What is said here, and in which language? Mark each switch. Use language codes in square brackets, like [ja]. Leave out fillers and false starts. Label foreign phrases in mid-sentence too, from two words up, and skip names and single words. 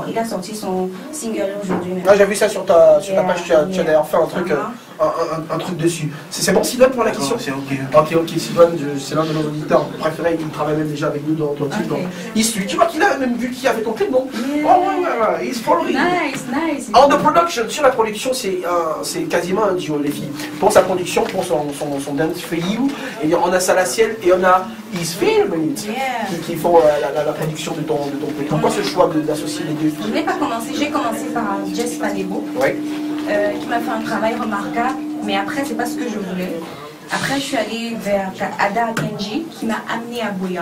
[fr] Il a sorti son single aujourd'hui. Ah, j'ai vu ça sur ta page, tu as d'ailleurs fait un truc un truc dessus. C'est bon, Sylvain, pour la question? C'est ok. Ok, Sylvain, c'est l'un de nos auditeurs préférés, il travaille même déjà avec nous dans ton clip. Il suit, tu vois qu'il a même vu qui a fait ton clip, non? [en] Yeah. [fr] Oh ouais, [en] he's following. Nice. On the production, [fr] sur la production, c'est quasiment un duo, les filles. Pour sa production, pour son dance for you, et on a Salaciel et on a Is Filming It, qui font la production de ton clip. Pourquoi ce choix d'associer les deux filles? Je n'ai pas commencé, j'ai commencé par Jess Panebo, qui m'a fait un travail remarquable, mais après, c'est pas ce que je voulais. Après, je suis allée vers Ada Kenji, qui m'a amené à Boya.